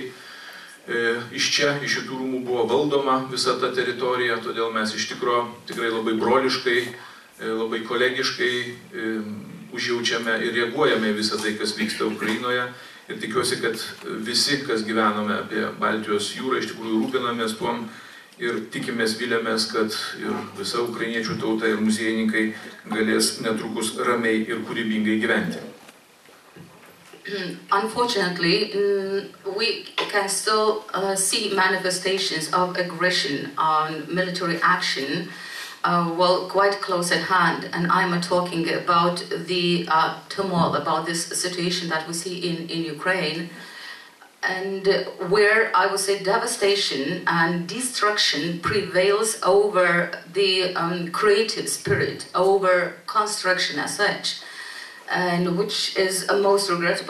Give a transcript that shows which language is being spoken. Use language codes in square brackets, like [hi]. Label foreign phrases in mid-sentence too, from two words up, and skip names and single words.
[lt] Iš čia, iš šitų rūmų buvo valdoma visa ta teritorija, todėl mes iš tikrai labai broliškai, labai kolegiškai užjaučiame ir reaguojame visą tai, kas vyksta Ukrainoje. Ir tikiuosi, kad visi, kas gyvename apie Baltijos jūrą, iš tikrųjų rūpinamės tuom ir tikimės, vilėmės, kad ir visa ukrainiečių tauta ir muziejininkai galės netrukus ramiai ir kūrybingai gyventi. [en] Unfortunately, we can still see manifestations of aggression on military action quite close at hand, and I'm talking about the turmoil, about this situation that we see in Ukraine, and where I would say devastation and destruction prevails over the creative spirit, over construction as such, and which is most regrettable.